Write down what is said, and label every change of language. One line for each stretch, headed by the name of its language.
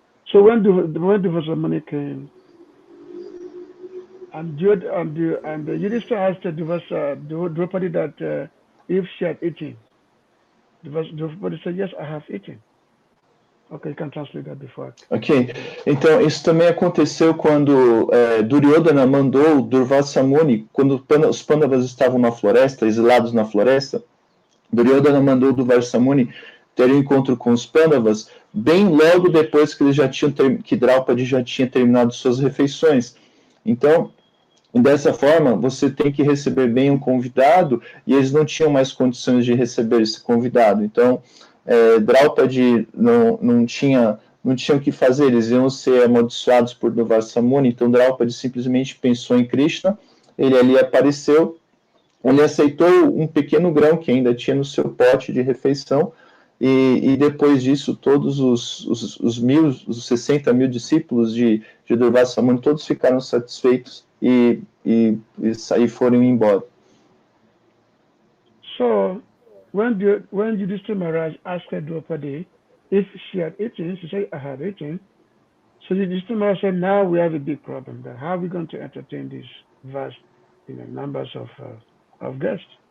English: So when the Vasamuni came, and the Yudhishthira asked Draupadi that if she had eaten. Draupadi said, yes, I have eaten. Ok, you can translate that before.
Portuguese: Ok, então isso também aconteceu quando Duryodhana mandou Durvasa Muni, quando os Pandavas estavam na floresta, exilados na floresta, Duryodhana mandou Durvasa Muni ter um encontro com os Pandavas, bem logo depois que eles já tinham que Draupadi já tinha terminado suas refeições. Então, dessa forma, você tem que receber bem um convidado, e eles não tinham mais condições de receber esse convidado. Então, Draupadi não tinha o que fazer, eles iam ser amaldiçoados por Durvasa Muni, então Draupadi simplesmente pensou em Krishna, ele ali apareceu, ele aceitou um pequeno grão que ainda tinha no seu pote de refeição, e depois disso, todos os 60 mil discípulos de Durvasa Muni, todos ficaram satisfeitos e foram embora.
English: So, when Yudhishthira Maharaj asked Draupadi if she had eaten, she said, I had eaten. So Yudhishthira Maharaj said, now we have a big problem. How are we going to entertain these vast numbers of guests?